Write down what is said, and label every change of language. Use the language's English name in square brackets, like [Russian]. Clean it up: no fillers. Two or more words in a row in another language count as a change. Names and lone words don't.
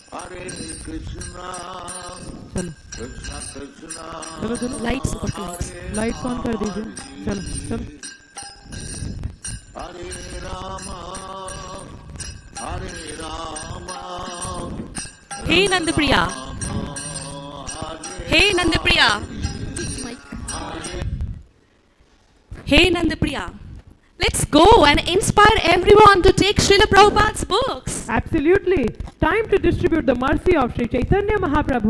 [Hindi] चलो चलो लाइट्स लाइट्स ऑन कर दीजिए. चलो चलो. हे नंदप्रिया, हे नंदप्रिया, हे नंदप्रिया, [English] let's go and inspire everyone to take Srila Prabhupada's books. Absolutely. Time to distribute the mercy of Sri Chaitanya Mahaprabhu.